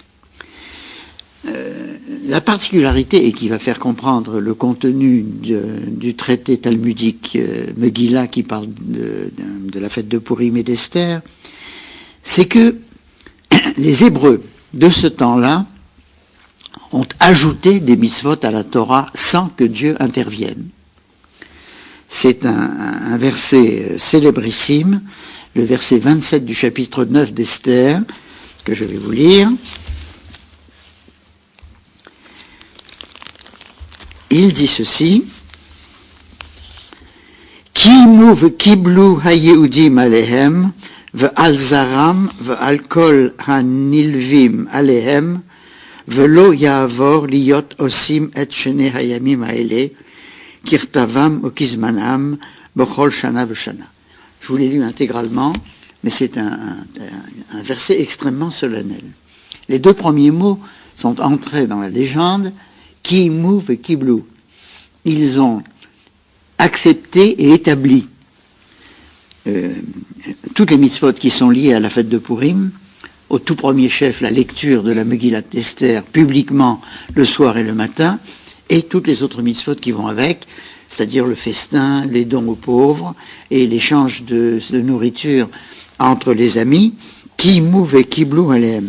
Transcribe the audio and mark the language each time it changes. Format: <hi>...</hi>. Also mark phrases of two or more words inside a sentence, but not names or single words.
<fr>La particularité, et qui va faire comprendre le contenu du traité talmudique Megillah qui parle de la fête de Purim et d'Esther, c'est que les Hébreux de ce temps-là ont ajouté des mitzvot à la Torah sans que Dieu intervienne. C'est un verset célébrissime, le verset 27 du chapitre 9 d'Esther, que je vais vous lire. Il dit ceci:</fr> <he>קימו קבלו היהודים עליהם, ועל זרעם, ועל כל הנלוים עליהם, ולא יעבור להיות עושים את שני הימים האלה, ככתבם וכזמנם, בכל שנה ושנה.</he> <fr>Je vous l'ai lu intégralement, mais c'est un verset extrêmement solennel. Les 2 premiers mots sont entrés dans la légende,</fr> <he>קימו</he> <fr>et Kiblu. Ils ont accepté et établi toutes les mitzvot qui sont liées à la fête de Purim, au tout premier chef la lecture de la Megillat d'Esther publiquement le soir et le matin, et toutes les autres mitzvot qui vont avec, c'est-à-dire le festin, les dons aux pauvres et l'échange de nourriture entre les amis,</fr> <he>קימו</he> <fr>et</fr> <he>קבלו עליהם.</he>